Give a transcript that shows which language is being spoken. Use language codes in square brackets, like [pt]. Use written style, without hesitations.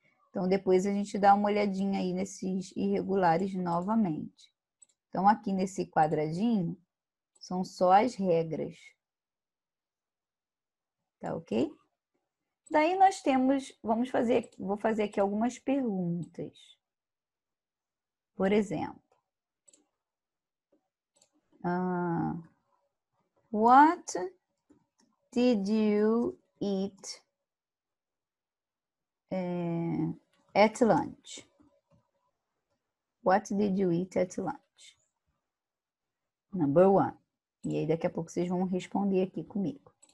[pt] Então, depois a gente dá uma olhadinha aí nesses irregulares novamente. Então, aqui nesse quadradinho, são só as regras. Tá ok? Daí nós temos, vou fazer aqui algumas perguntas. Por exemplo, [en] what did you eat at lunch? What did you eat at lunch? Number 1. [pt] E aí daqui a pouco vocês vão responder aqui comigo.